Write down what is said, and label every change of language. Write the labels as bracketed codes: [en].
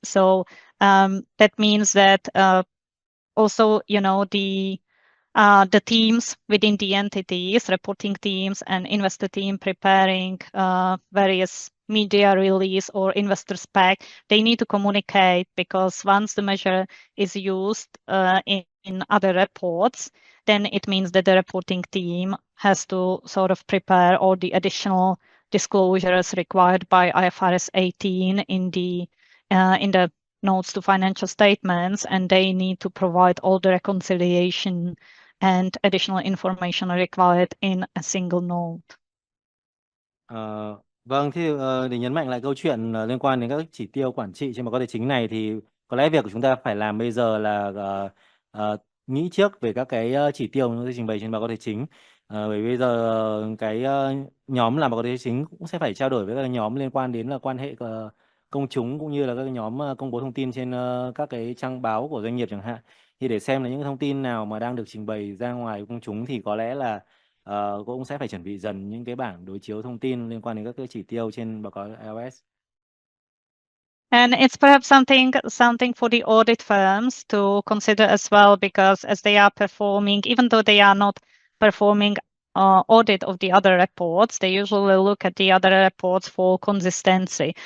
[en] So that means that also, the teams within the entities, reporting teams and investor team preparing various media release or investor spec, they need to communicate, because once the measure is used in other reports, then it means that the reporting team has to sort of prepare all the additional disclosures required by IFRS 18 in the notes to financial statements, and they need to provide all the reconciliation and additional information required in a single note. [vi] Vâng, thì để nhấn mạnh lại câu chuyện liên quan đến các chỉ tiêu quản trị trên báo cáo tài chính này thì có lẽ việc của chúng ta phải làm bây giờ là nghĩ trước về các cái chỉ tiêu chúng tôi trình bày trên báo cáo tài chính. Bởi bây giờ cái nhóm làm báo cáo tài chính cũng sẽ phải trao đổi với các nhóm liên quan đến là quan hệ công chúng cũng như là các cái nhóm công bố thông tin trên các cái trang báo của doanh nghiệp chẳng hạn. Thì để xem là những thông tin nào mà đang được trình bày ra ngoài công chúng thì có lẽ là cũng sẽ phải chuẩn bị dần những cái bảng đối chiếu thông tin liên quan đến các cái chỉ tiêu trên báo cáo IOS. [en] And it's perhaps something for the audit firms to consider as well, because as they are performing, even though they are not performing audit of the other reports, they usually look at the other reports for consistency.